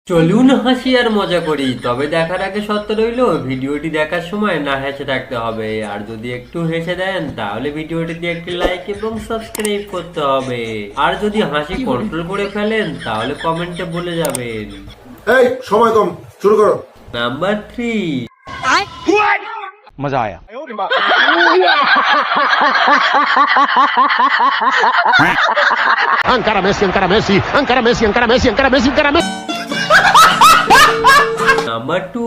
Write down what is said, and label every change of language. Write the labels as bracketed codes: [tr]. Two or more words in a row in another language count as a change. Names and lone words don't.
[bn] চলুন হাসি আর মজা করি, তবে দেখার আগে শর্ত রইলো ভিডিওটি দেখার সময় না হেসে থাকতে হবে। আর যদি একটু হেসে দেন তাহলে ভিডিওটিতে একটি লাইক এবং সাবস্ক্রাইব করতে হবে। আর যদি হাসি কন্ট্রোল করে ফেলেন তাহলে কমেন্টে বলে যাবেন। এই সময় কম, শুরু করো। নাম্বার 3। [hi] मजा आया। Ankara Messi, Ankara Messi, Ankara Messi, Ankara Messi, Ankara Messi, Ankara Messi. नाम्बर 2।